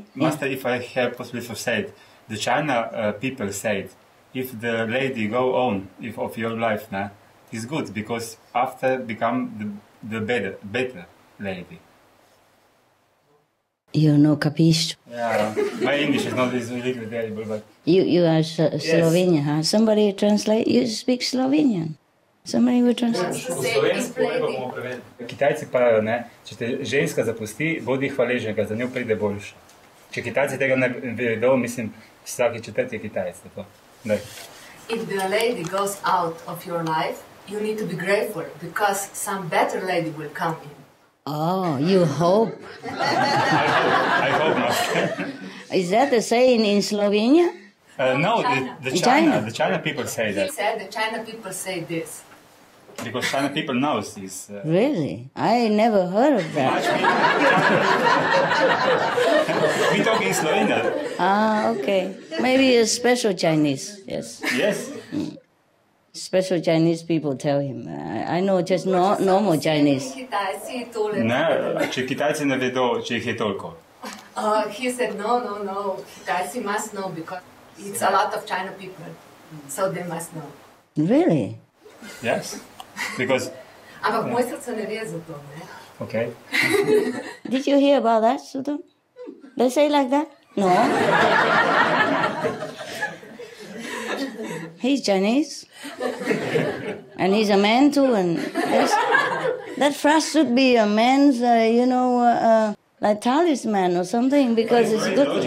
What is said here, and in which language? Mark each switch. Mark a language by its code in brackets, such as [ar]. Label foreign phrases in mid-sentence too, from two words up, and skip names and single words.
[en] Master, if I have possibility to say it, the China people said, if the lady go on of your life now, it's good because after become the better lady. You know, capisce? Yeah, my English is not really terrible, but... You are Slovenian, huh? Somebody translate? You speak Slovenian. Somebody will translate. [sl] Kitajci pravijo, ne, če te ženska zapusti, bodi hvaležen, ker za njo pride boljše. Če Kitajci tega ne vedo, mislim, vsaki četrti je Kitajec. [en] If the lady goes out of your life, you need to be grateful because some better lady will come in. Oh, you hope. I hope not. Is that the saying in Slovenia? No, the China people say that. He said the China people say this. Because China people knows this. Really? I never heard of that. We talk in Slovenia. Ah, okay. Maybe a special Chinese, yes. Yes. Special Chinese people tell him. I know just normal Chinese. [sl] Ne, če Kitajci ne vedo, če jih je toliko. [en] He said, no, Kitajci must know because it's a lot of China people, so they must know. Really? Yes, because... [sl] Ampak moj srce ne ve za to, ne? [en] Okay. Did you hear about that, Sudham? They say like that? No. He's Chinese. And he's a man too, and that phrase should be a man's, like talisman or something, because it's good.